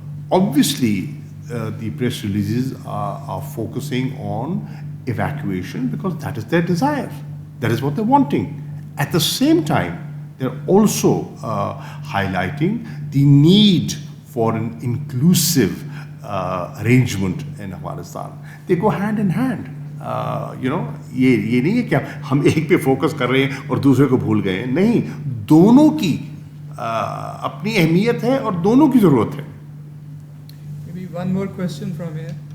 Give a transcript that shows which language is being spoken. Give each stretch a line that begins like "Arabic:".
English: Obviously, the press releases are focusing on evacuation because that is their desire. That is what they're wanting. At the same time, they're also highlighting the need for an inclusive arrangement in Afghanistan. They go hand in hand.
Urdu: یہ نہیں ہے کہ ہم ایک پہ focus کر رہے ہیں اور دوسرے کو بھول گئے ہیں، نہیں، دونوں کی اپنی اہمیت ہے اور دونوں کی ضرورت ہے۔
English: Maybe one more question from here.